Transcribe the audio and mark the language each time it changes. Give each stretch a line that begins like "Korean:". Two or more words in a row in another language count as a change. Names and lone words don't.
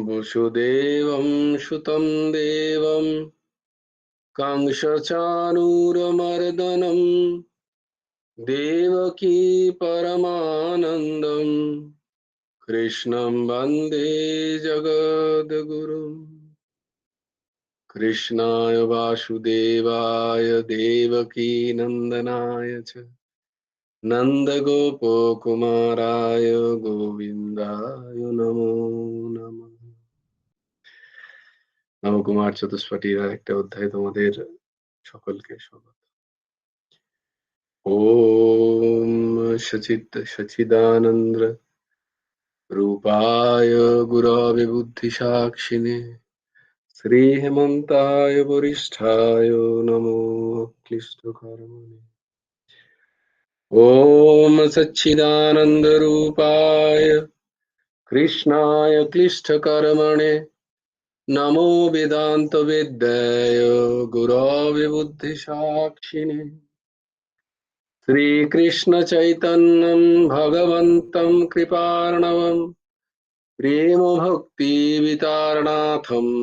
Sanskrit: वसुदेवं सुतं देवं कंसचाणूरमर्दनं देवकी परमानन्दं कृष्णं वन्दे जगद्गुरुम्। कृष्णाय वासुदेवाय देवकी नन्दनाय च नन्दगोपकुमाराय गोविन्दाय नमो नमः।
Bangla: নবকুমার চতুষ্পটির একটা অধ্যায় তোমাদের সকলকে স্বাগত।
Sanskrit: ওম সচিদানন্দ রূপায় গুরবে বুদ্ধিসাক্ষিণে শ্রী হেমন্তায় বরিষ্ঠায় নমো ক্লিষ্টকর্মণে। ওম সচ্চিদানন্দ রূপায় কৃষ্ণায় ক্লিষ্টকর্মণে नमो वेदांत वेद्याय गुरवे बुद्धिसाक्षिणे श्रीकृष्ण चैतन्यं भगवन्तं कृपार्णवं प्रेम भक्ति वितारणाथं